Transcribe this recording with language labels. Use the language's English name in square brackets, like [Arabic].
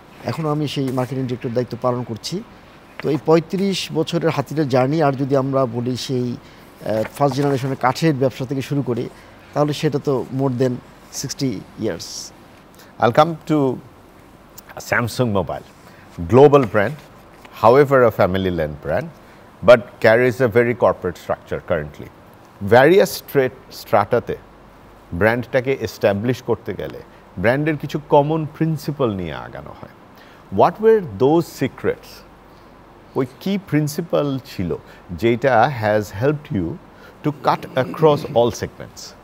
[Bangla] এখনও আমি সেই মার্কেটিং ডিরেক্টর দায়িত্ব পালন করছি। তো এই 35 বছরের হাতিলের জার্নি, আর যদি আমরা বলি সেই ফার্স্ট জেনারেশনের কাঠের ব্যবসা থেকে শুরু করে, তাহলে সেটা তো [English] More than 60 years. I'll come to Samsung Mobile, global brand, however a family-led brand, but carries a very corporate structure currently. [Bangla] Various strataতে ব্র্যান্ডটাকে establish করতে গেলে ব্র্যান্ডের কিছু কমন প্রিন্সিপাল নিয়ে আগানো হয়। [English] What were those secrets? [Bangla] ওই কি প্রিন্সিপাল ছিল যেটা [English] Has helped you to cut across all segments?